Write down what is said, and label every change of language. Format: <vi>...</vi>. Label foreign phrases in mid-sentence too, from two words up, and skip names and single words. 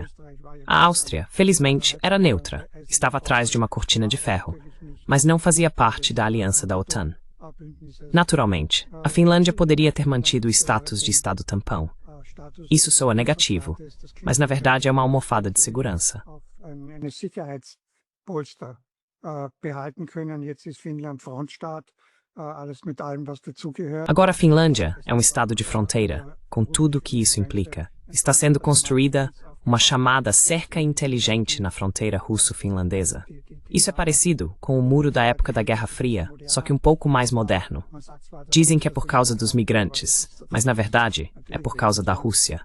<pt>A Áustria, felizmente, era neutra, estava atrás de uma cortina de ferro, mas não fazia parte da aliança da OTAN. Naturalmente, a Finlândia poderia ter mantido o status de Estado tampão. Isso soa negativo, mas na verdade é uma almofada de segurança.</pt> <de>Polster behalten können. Jetzt ist Finnland Frontstaat, alles mit allem, was dazugehört.</de> <pt>Agora a Finlândia é um estado de fronteira, com tudo o que isso implica. Está sendo construída uma chamada cerca inteligente na fronteira russo-finlandesa. Isso é parecido com o muro da época da Guerra Fria, só que um pouco mais moderno. Dizem que é por causa dos migrantes, mas na verdade é por causa da Rússia.</pt>